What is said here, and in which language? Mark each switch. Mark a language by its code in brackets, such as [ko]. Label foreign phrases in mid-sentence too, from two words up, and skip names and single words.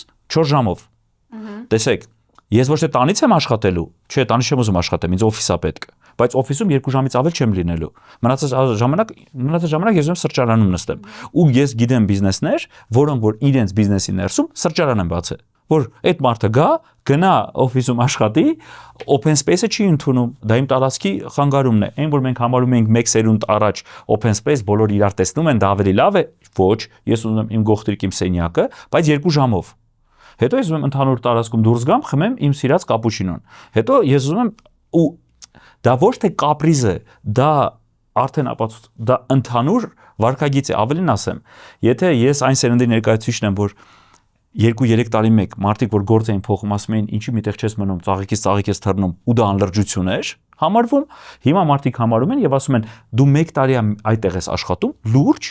[hy] 4 ժամով։ Տեսեք, ես ոչ թե տանից եմ աշխատելու, չէ, տանից չեմ ուզում աշխատեմ, ինձ օֆիսա պետք է, բայց օֆիսում 2 ժամից ավել չեմ լինելու։ Մնացած ժամանակ ես ուզում սրճարանում նստեմ։ Ու ես գիտեմ բիզնեսներ, որոնք որ իրենց բիզնեսի ներսում սրճարան են բացել, որ այդ մարդը գնա օֆիսում աշխատի, [en] open space- [hy] ը չի ընդունում, դա իմ տարածքի խանգարումն է։ Այն որ մենք համարում ենք 1 սերունդ առաջ [en] open space, [hy] բոլորը իրար տեսնում են, դա ավելի լավ է, ոչ, ես ուզում եմ իմ գողտրիկ իմ սենյակը, բայց 2 ժամով։ Հետո ես ուզում եմ ընդհանուր տարածքում դուրս գամ, խմեմ իմ սիրած կապուչինոն։ Հետո ես ուզում եմ ու դա ոչ թե կապրիզ է, դա արդեն դա ընդհանուր վարքագիծ է, ավելին ասեմ։ Եթե ես այն սերնդի ներկայացուցիչն եմ, որ 2-3 տարի մեկ մարդիկ որ գործ էին փոխում, ասում էին ինչի միտեղ չես մնում, ծաղիկից ես թռնում ու դա անլրջություն էր համարվում, հիմա մարդիկ համարում են եւ ասում են դու 1 տարի այդտեղ ես աշխատում, լուրջ